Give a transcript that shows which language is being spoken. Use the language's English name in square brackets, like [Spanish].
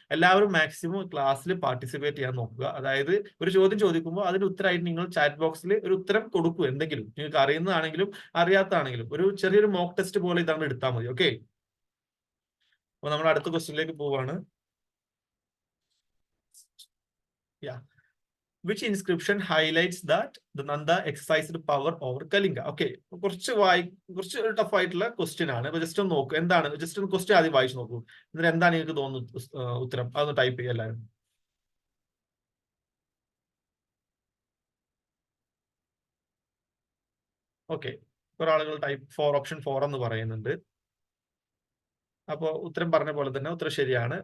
[Malayalam] എല്ലാവരും മാക്സിമം ക്ലാസ്സിൽ പാർട്ടിസിപ്പേറ്റ് ചെയ്യാൻ നോക്കുക. അതായത് ഒരു ചോദ്യം ചോദിക്കുമ്പോൾ അതിന് ഉത്തരമായിട്ട് നിങ്ങൾ ചാറ്റ് ബോക്സിൽ ഒരു ഉത്തരം കൊടുക്കൂ. എന്തെങ്കിലും നിങ്ങൾക്ക് അറിയുന്നതാണെങ്കിലും അറിയാത്തതാണെങ്കിലും ഒരു ചെറിയൊരു മോക്ക് ടെസ്റ്റ് പോലെ ഇതാണ് എടുത്താൽ മതി. ഓക്കെ, അപ്പൊ നമ്മൾ അടുത്ത ക്വസ്റ്റിനിലേക്ക് പോവാണ്. [English] Which inscription highlights that the Nanda exercised power over Kalinga? [Malayalam] Okay, കുറച്ച് ടഫ് ആയിട്ടുള്ള ക്വസ്റ്റ്യൻ ആണ്. അപ്പൊ ജസ്റ്റ് ഒന്ന് നോക്കൂ, എന്താണ് ജസ്റ്റ് ഒന്ന് ക്വസ്റ്റ്യൻ ആദ്യം വായിച്ചു നോക്കൂ. എന്നിട്ട് എന്താണ് നിങ്ങൾക്ക് തോന്നുന്നു ഉത്തരം, അതൊന്ന് ടൈപ്പ് ചെയ്യുക എല്ലാവരും. ഓക്കെ, ഒരാളുകൾ ഓപ്ഷൻ 4 എന്ന് പറയുന്നുണ്ട്. അപ്പൊ ഉത്തരം പറഞ്ഞ പോലെ തന്നെ ഉത്തരം ശരിയാണ്.